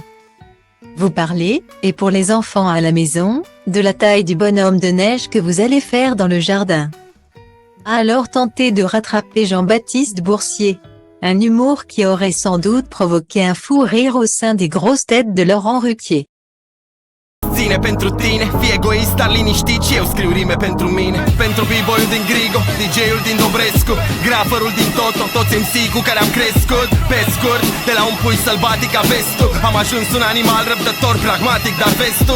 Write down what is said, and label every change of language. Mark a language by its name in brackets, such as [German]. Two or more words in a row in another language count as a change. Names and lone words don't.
[French] Vous parlez, et pour les enfants à la maison, de la taille du bonhomme de neige que vous allez faire dans le jardin. Alors tentez de rattraper Jean-Baptiste Boursier. Un humour qui aurait sans doute provoqué un fou rire au sein des grosses têtes de Laurent Ruquier. [Romanian] Ține pentru tine, fii egoist, dar liniștit și eu scriu rime pentru mine. Pentru b-boy-ul din Grigo, DJ-ul din Dobrescu, graferul din Toto, toți MC cu care am crescut. Pe scurt, de la un pui sălbatic a vestul, am ajuns un animal răbdător, pragmatic, dar vestul.